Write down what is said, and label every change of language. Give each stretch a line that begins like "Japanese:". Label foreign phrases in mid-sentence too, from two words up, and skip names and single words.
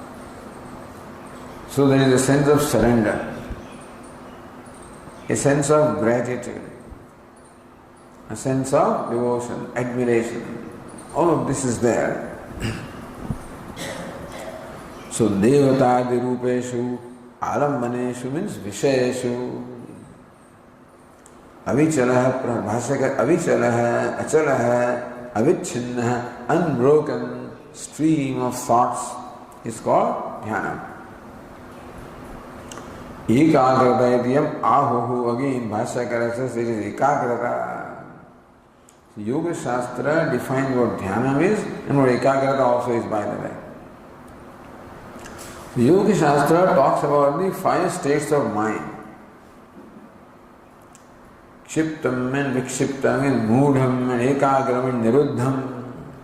English: So there is a sense of surrender, a sense of gratitude, a sense of devotion, admiration. All of this is there.
Sanskrit: So devata dirupeshu alambaneshu means vishayeshu. Avichalah, avichalah, achalah, avichinna,
English: unbroken stream of thoughts is called dhyana.
Sanskrit: Ekagrata idiyam ahuhu,
English: again Bhashyakara says it is ekagrata. So Yoga Shastra defines what dhyana is and what ekagrata also is, by the way. The Yoga Shastra talks about the 5 states of mind.
Sanskrit: Kshiptam and vikshiptam and mudham and ekagram and niruddham.